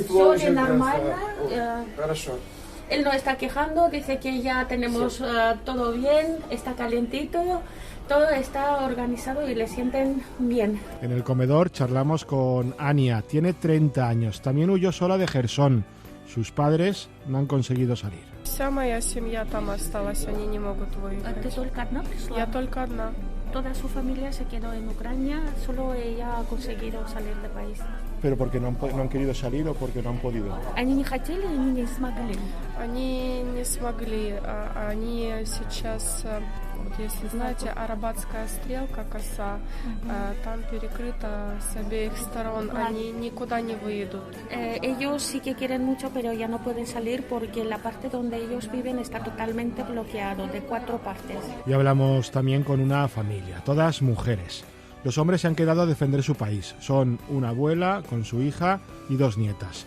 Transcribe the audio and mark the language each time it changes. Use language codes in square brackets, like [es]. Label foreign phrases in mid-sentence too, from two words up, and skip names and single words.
[es] Él no está quejando, dice que ya tenemos todo bien, está calentito, todo está organizado y le sienten bien. En el comedor charlamos con Ania, tiene 30 años, también huyó sola de Jersón. Sus padres no han conseguido salir. [ru] Вся моя семья там осталась, они не могут выехать. ¿Tú только одна пришла? Я только одна. [es] Toda su familia se quedó en Ucrania, solo ella ha conseguido salir del país. ¿Pero porque no han querido salir o porque no han podido? [ru] Они не хотели, они не смогли. Они не смогли, они сейчас, вот если знаете, Арабатская стрелка, коса, там перекрыта с обеих сторон, они никуда не выйдут. [es] Ellos sí que quieren mucho, pero ya no pueden salir porque la parte donde ellos viven está totalmente bloqueado, de 4 partes. Y hablamos también con una familia, todas mujeres. Los hombres se han quedado a defender su país. Son una abuela con su hija y 2 nietas.